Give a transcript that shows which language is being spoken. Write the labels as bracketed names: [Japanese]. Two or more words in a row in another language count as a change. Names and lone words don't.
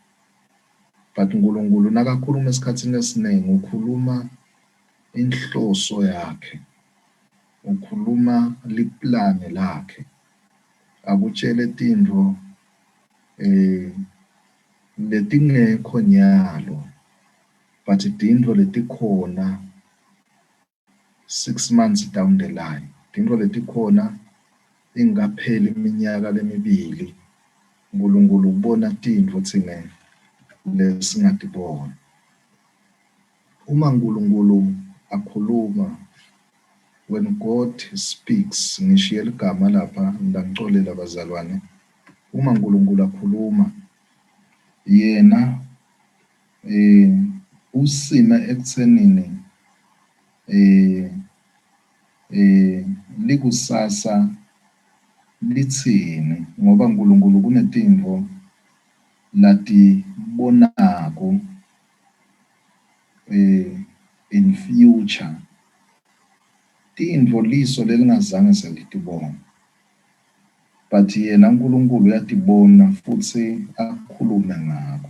[Swati] But uNkulunkulu nakakhuluma esikhatsini esiningi ukhuluma inhloso yakhe, ukhuluma liplane lakhe, akutshele tintfo letingekho nyalo, but tintfo letikhona [English] 6 months down the line, [Swati] tintfo letikhona ingakapheli iminyaka lemibili. uNkulunkulu ubona tintfo thina lesingatiboni. Uma uNkulunkulu akhuluma, [English] when God speaks, [Swati] ngishiye ligama lapha ngidangicolela bazalwane, uma uNkulunkulu akhuluma yena usime ekuthenini likusasa litsini, ngoba uNkulunkulu kunetintfo latibonako [English] in future, [Swati] tintfo liso lelingazange selitibona, but yena uNkulunkulu uyatibona futsi akhulume ngako.